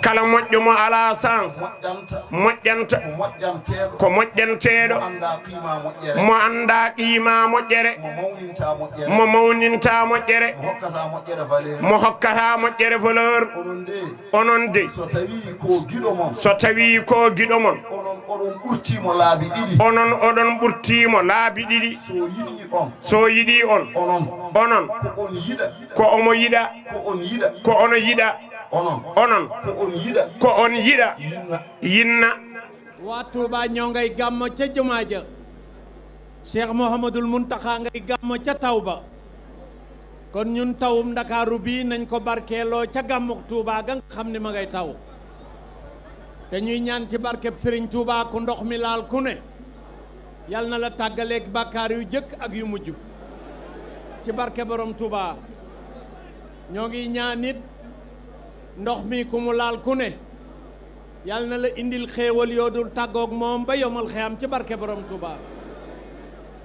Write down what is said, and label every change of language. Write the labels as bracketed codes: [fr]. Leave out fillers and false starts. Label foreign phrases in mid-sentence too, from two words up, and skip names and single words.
[ff] kala moƴƴo mo ala sens moƴƴanta ko moƴƴanteɗo mo anda qima moƴƴere mo mawninta moƴƴere mo hokkata moƴƴere valeur onon de so tawi ko guiɗo mon onon ɓurtimo laabi ɗiɗi onon oɗon ɓurtimo laabi ɗiɗi so yiɗi on onon ko omo yiɗa ko ono yiɗa onon ko on yiɗa yinna [wo] wa Touba ñoo ngay gàmmo ca jumaa ja Cheikh Mouhamadoul Mountakha ngay gàmmo ca Tawba kon ñun tawum Ndakaaru bi nañ ko barkeeloo ca gàmmuk Touba ga nga xam ne ma ngay taw te ñuy ñaan ci barkeb Serigne Touba ku ndox mi laal ku ne yal na la tàggaleeg bàkkaar yu jëkk ak yu mujj ci barke borom Touba ñoo ngi ñaan nit ndox mi ku mu laal ku ne yal na la indil xéewal yoo dul tàggoog moom ba yomal xeyam ci barke borom Touba